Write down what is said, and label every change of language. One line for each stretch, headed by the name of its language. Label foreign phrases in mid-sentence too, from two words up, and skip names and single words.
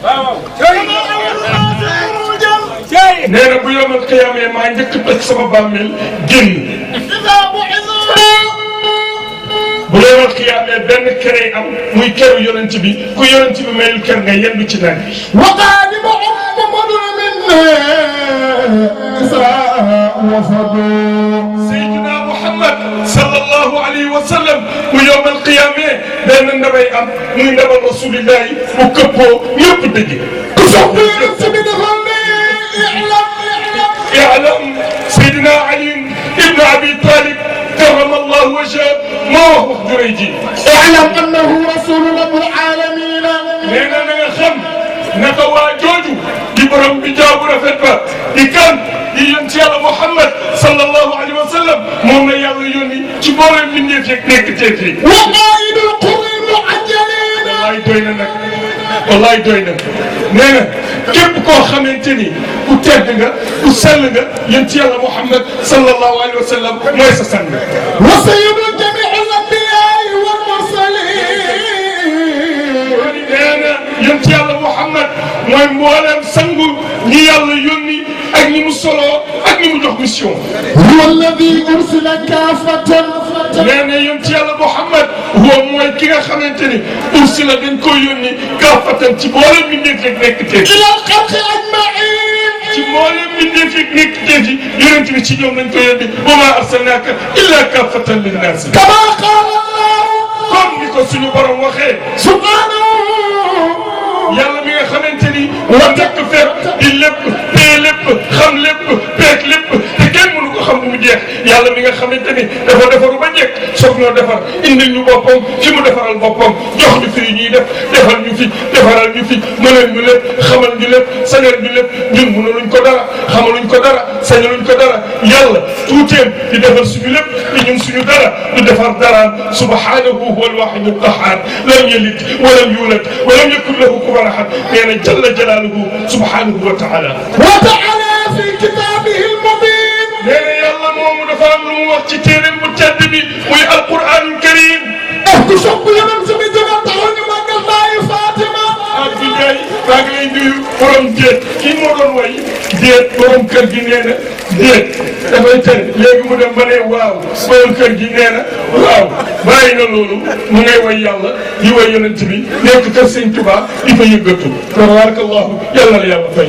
Wolof: nee na bu yomal xiyaamee maa njëkk toj sama bàmmeel génn bu yomal xiyaamee benn kere am muy keru yonent bi ku yonent bi mayul ker nga yendu ci nag
Arabic: وقال محمد منا نساء وفضل
Wolof: Seydina Muhammad
Arabic: صلى الله عليه وسلم
Wolof: bu yomal xiyaamee benn ndabay am muy ndabal rasulillahi bu këppoo ñëpp dëgg ku soxla
Arabic: اعلم سيدنا علي بن ابي طالب كرم الله
Wolof: tazawaja moo wax juree ji.
Arabic: اعلم انه رسول رب العالمين.
Wolof: nee na nga xam naka waa jooju di borom bi jaabu rafet ba di kan di yonent yàlla Muhammad
Arabic: صلى الله عليه وسلم
Wolof: moom la yàlla yónni ci mboolem mbindeef yeeg nekk teef yi.
Arabic: وقائد القر المعجلين.
Wolof: wallaay doy na nag wallaay doy na nee na képp koo xamante ni ku tedd nga ku sell nga yonent yàlla Muhammad
Arabic: صلى الله عليه وسلم
Wolof: mooy sa sang.
Arabic: وسيد جميع الانبياء والمرسلين.
Wolof: nee na yonent yàlla Muhammad mooy mboolem sangu ñi yàlla yónni ak ñi mu solo ak ñi mu jox mission.
Arabic: هو الذي ارسل كافة.
Wolof: nee na yonent yàlla Muhammad huwa mooy ki nga xamante ni ursila dañ ko yónni kaafatan ci mboolem mbindeef yeeg nekk teef
Arabic: الى الخلق اجمعين.
Wolof: ci mboolem mbindeef yeeg nekk teef yi yonent bi ci ñoom lañ ko yónni
Arabic: وما أرسلناك إلا كافة للناس. كما قال الله
Wolof: comme ni ko suñu borom waxee.
Arabic: سبحانه.
Wolof: yàlla mi nga xamante ni moo tekk fépp di lépp tee lépp xam lépp peeg lépp te kenn mënu ko xam bu mu jeex yàlla mi nga xamante ni dafa defaru ba njëkk soog ñoo defar indil ñu boppam fi mu defaral boppam jox ñu fi ñuy def defal ñu fi defaral ñu fi mënal ñu lépp xamal ñu lépp sañal ñu lépp ñun mënaluñ ko dara xamaluñ ko dara sañaluñ ko dara yàlla tuuteem di defar suñu lépp te ñun suñu dara du defar dara
Arabic: سبحانه هو الواحد القهار لم يلد ولم يولد ولم يكن له كفوا أحد
Wolof: nee na
Arabic: جل جلاله سبحانه وتعالى. وتعالى في كتابه المبين.
Wolof: nee na yàlla moomu dafa am lu mu wax ci téereem bu tedd bi muy
Arabic: القرآن الكريم.
Wolof: ku sopp yonent bi jógal taxaw ñu màggal baayu Fatima. Abdou Ndiaye maa ngi lay nuyu borom déet kii moo doon way déet borom kër gi nee na déet dafay tere léegi mu dem ba ne waaw borom kër gi nee na waaw bàyyi na loolu mu ngay way yàlla di way yonent bi nekk kër Sëñ Tuubaa di fa yëggatu tabarakallahu yàlla la yàlla fay.